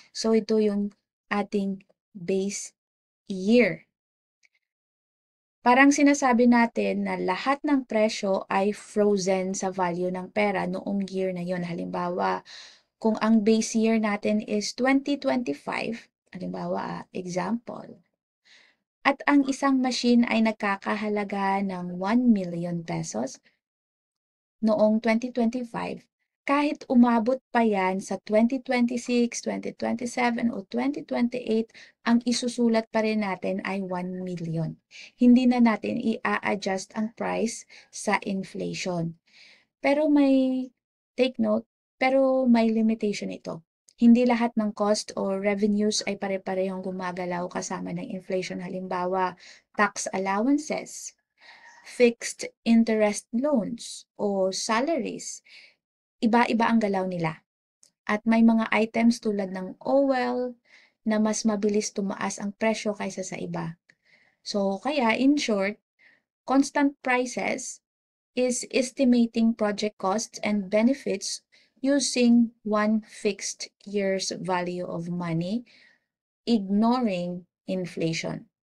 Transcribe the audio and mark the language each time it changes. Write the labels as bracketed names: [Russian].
[Filipino] So, ito yung ating base year. Parang sinasabi natin na lahat ng presyo ay frozen sa value ng pera noong year na yon. Halimbawa, kung ang base year natin is 2025, halimbawa, example, at ang isang machine ay nagkakahalaga ng 1 million pesos noong 2025, kahit umabot pa yan sa 2026, 2027, o 2028, ang isusulat pa rin natin ay 1 million. Hindi na natin i-a-adjust ang price sa inflation. Pero take note, pero may limitation ito. Hindi lahat ng cost o revenues ay pare-parehong gumagalaw kasama ng inflation. Halimbawa, tax allowances, fixed interest loans, o salaries. Iba-iba ang galaw nila. At may mga items tulad ng oil na mas mabilis tumaas ang presyo kaysa sa iba. [English] So, kaya in short, constant prices is estimating project costs and benefits using one fixed year's value of money, ignoring inflation.